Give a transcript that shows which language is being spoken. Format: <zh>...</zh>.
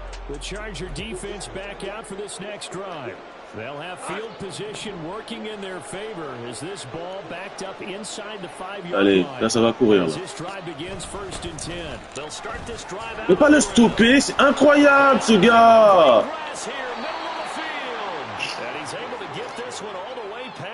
<en>The Charger defense back out for this next drive. They'll have field position working in their favor as this ball backed up inside the 5-yard line.</en> <fr>Là, ça va courir.</fr> <en>As this drive begins 1st and 10. They'll start this drive out.</en> <fr>Ne pas le stopper, c'est incroyable ce gars.</fr> <en>Grass here, middle of the field. And he's able to get this one all the way</en>